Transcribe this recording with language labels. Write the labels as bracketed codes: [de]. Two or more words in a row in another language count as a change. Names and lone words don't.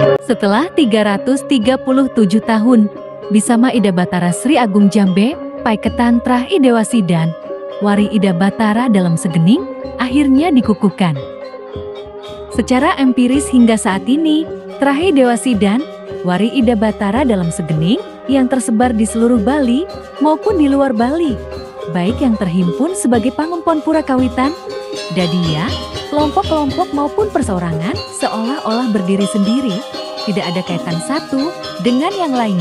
[id] Setelah 337 tahun, Bisama Ida Batara Sri Agung Jambe, Paiketan Trah Idewa Sidan, Wari Ida Batara dalam Segening, akhirnya dikukuhkan. Secara empiris hingga saat ini, Trah Idewa Sidan, Wari Ida Batara dalam Segening yang tersebar di seluruh Bali maupun di luar Bali, baik yang terhimpun sebagai Pangumpon Pura Kawitan, Dadia, kelompok-kelompok maupun perseorangan seolah-olah berdiri sendiri, tidak ada kaitan satu dengan yang lainnya.